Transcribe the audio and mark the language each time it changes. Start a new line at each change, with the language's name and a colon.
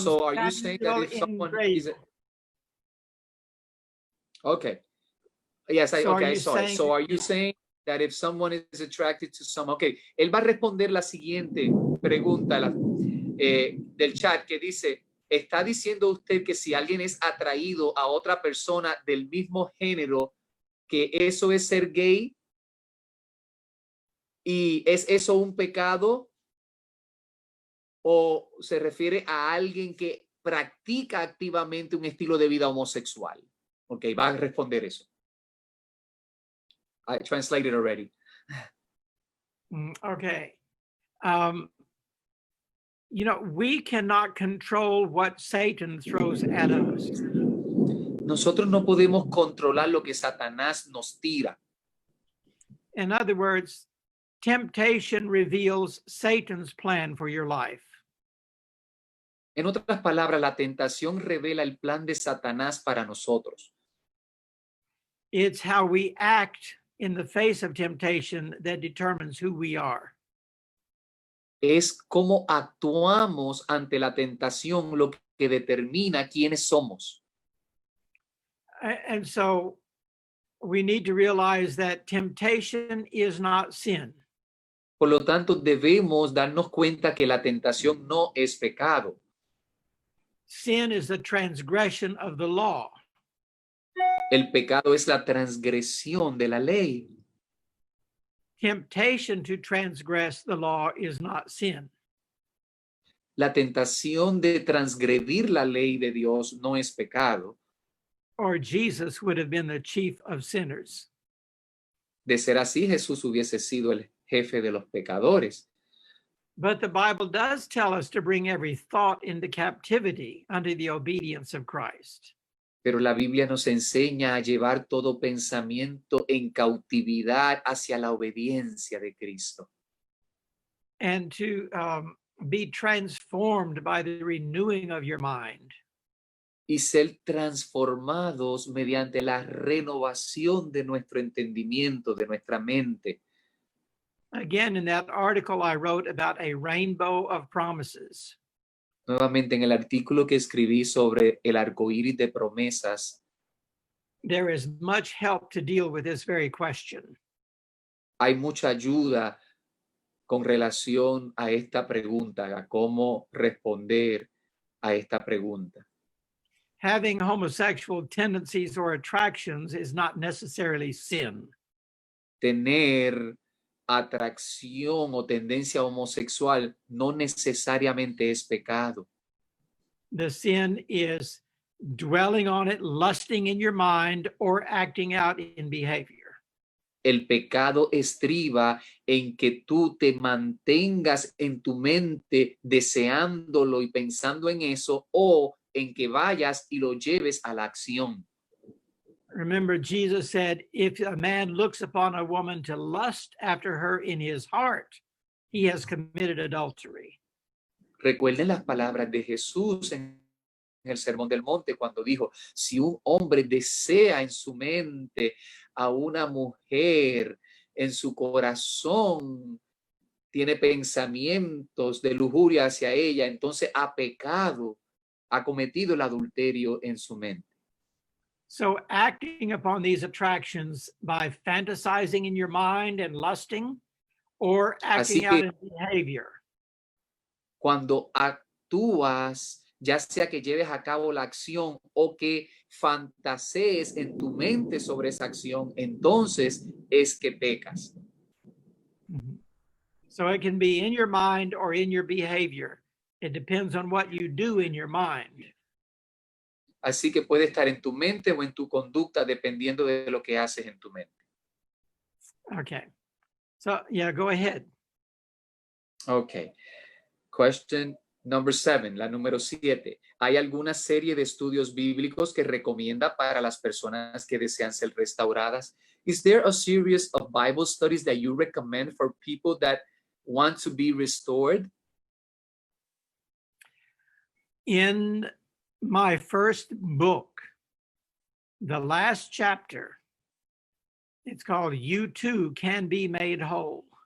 English: so are you saying that if someone is okay. Yes, I saw it. So are you saying that if someone is attracted to someone?
Spanish: Okay, él va a responder la siguiente pregunta del chat que dice, ¿está diciendo usted que si alguien es atraído a otra persona del mismo género, que eso es ser gay? ¿Y es eso un pecado? ¿O se refiere a alguien que practica activamente un estilo de vida homosexual? Ok, va a responder eso.
English: I translated already. Okay. We cannot control what Satan throws at us.
Spanish: Nosotros no podemos controlar lo que Satanás nos tira.
English: In other words, temptation reveals Satan's plan for your life.
Spanish: En otras palabras, la tentación revela el plan de Satanás para nosotros.
English: It's how we act in the face of temptation that determines who we are.
Spanish: Es cómo actuamos ante la tentación lo que determina quiénes somos.
English: And so we need to realize that temptation is not sin.
Spanish: Por lo tanto, debemos darnos cuenta que la tentación no es pecado.
English: Sin is the transgression of the law.
Spanish: El pecado es la transgresión de la ley.
English: Temptation to transgress the law is not sin.
Spanish: La tentación de transgredir la ley de Dios no es pecado.
English: Or Jesus would have been the chief of sinners.
Spanish: De ser así, Jesús hubiese sido el jefe de los pecadores.
English: But the Bible does tell us to bring every thought into captivity under the obedience of Christ.
Spanish: Pero la Biblia nos enseña a llevar todo pensamiento en cautividad hacia la obediencia de Cristo.
English: And to be transformed by the renewing of your mind.
Spanish: Y ser transformados mediante la renovación de nuestro entendimiento, de nuestra mente.
English: Again, in that article I wrote about a rainbow of promises.
Spanish: Nuevamente en el artículo que escribí sobre el arco iris de promesas,
English: there is much help to deal with this very question.
Spanish: hay mucha ayuda con relación a esta pregunta, a cómo responder a esta pregunta.
English: Having homosexual tendencies or attractions is not necessarily sin.
Spanish: Tener atracción o tendencia homosexual no necesariamente es pecado.
English: The sin is dwelling on it, lusting in your mind, or acting out in behavior.
Spanish: El pecado estriba en que tú te mantengas en tu mente deseándolo y pensando en eso, o en que vayas y lo lleves a la acción.
English: Remember, Jesus said, if a man looks upon a woman to lust after her in his heart, he has committed adultery.
Spanish: Recuerden las palabras de Jesús en el Sermón del Monte cuando dijo, si un hombre desea en su mente a una mujer, en su corazón tiene pensamientos de lujuria hacia ella, entonces ha pecado, ha cometido el adulterio en su mente.
English: So acting upon these attractions by fantasizing in your mind and lusting, or acting out in behavior.
Spanish: Cuando actúas, ya sea que lleves a cabo la acción o que fantasees en tu mente sobre esa acción, entonces es que pecas.
English: So it can be in your mind or in your behavior. It depends on what you do in your mind.
Spanish: Así que puede estar en tu mente o en tu conducta dependiendo de lo que haces en tu mente.
English: Okay. So yeah, go ahead. Okay. Question number 7,
Spanish: la número 7. ¿Hay alguna serie de estudios bíblicos que recomienda para las personas que desean ser restauradas?
English: Is there a series of Bible studies that you recommend for people that want to be restored? In my first book, the last chapter, it's called You Too Can Be Made Whole.